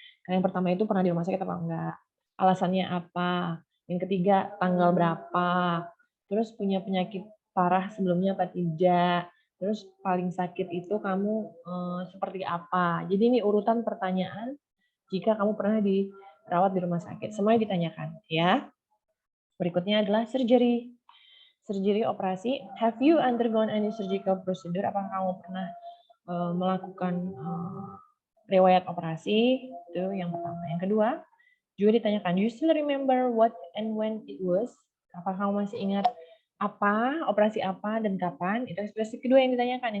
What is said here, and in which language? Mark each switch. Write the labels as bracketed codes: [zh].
[id] Karena yang pertama itu pernah di rumah sakit apa enggak, alasannya apa, yang ketiga tanggal berapa, terus punya penyakit parah sebelumnya apa tidak, terus paling sakit itu kamu seperti apa. Jadi ini urutan pertanyaan jika kamu pernah dirawat di rumah sakit. Semuanya ditanyakan, ya. Berikutnya adalah surgery. Surgery operasi. [en] Have you undergone any surgical procedure? [id] Apakah kamu pernah melakukan riwayat operasi? Itu yang pertama. Yang kedua, juga ditanyakan, [en] you still remember what and when it was? [id] Apakah kamu masih ingat apa, operasi apa, dan kapan? Itu ekspresi kedua yang ditanyakan.